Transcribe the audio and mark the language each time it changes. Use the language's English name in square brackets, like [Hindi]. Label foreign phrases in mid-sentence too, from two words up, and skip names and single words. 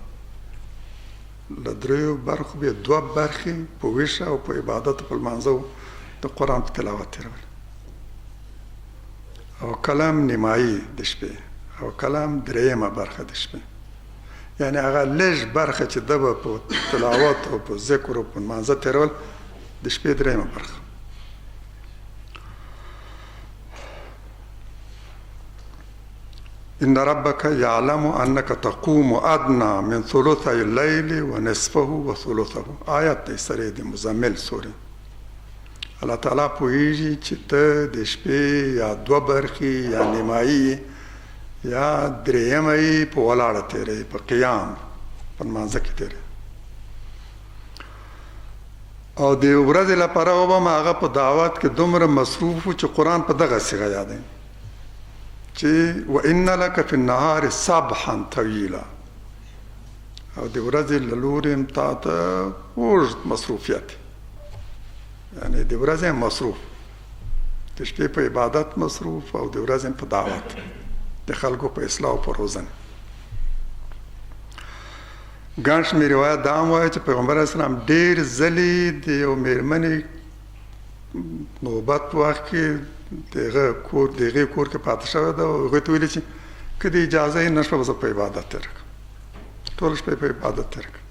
[Pashto] له 3 برخو به 2 برخې په ویښه او په عبادت په لمانځه د قرآن په تلاوت تېرول، او کلام نیمایي د شپې او کلام 3 برخه د شپې، یعنی هغه لږ برخه چې د به په تلاوت او په ذکر او په لمانځه تېرول د شپې 3 برخه. [Arabic] ان ربک یعلم انک تقوم ادنى من ثلثي الليل ونصفه وثلثه. [Pashto] آیت دی سره د مزمل سورې. الله تعالی پوهیږي چې ته د شپې یا 2 برخې یا نیمایي یا 3 په ولاړه تېرې، په قیام په لمانځه کې تېرې، او د ورځې لپاره به م هغه په دعوت کې دومره مصروف و چې قرآن په دغه صیغه یادوي چې [Arabic] وان لک فی النهار سبحا طویلا، [Pashto] او د ورځې له لورې هم تا ته اوږد مصروفیت، یعنی د ورځې هم مصروف، د شپې په عبادت مصروف او د ورځې هم په دعوت د خلکو په اصلاح او په روزنه. ګڼ شمېر روایت دا هم وایي چې پیغمبر [Arabic] علیه السلام [Pashto] ډېر ځلې د یو مېرمنې نوبت په وخت کې د هغې کور کې پاته شوی ده او هغوی ته ویلي چې که د اجازه یې نه شوه به زه په عبادت تېره کړم، ټوله شپه په عبادت تېره کړم.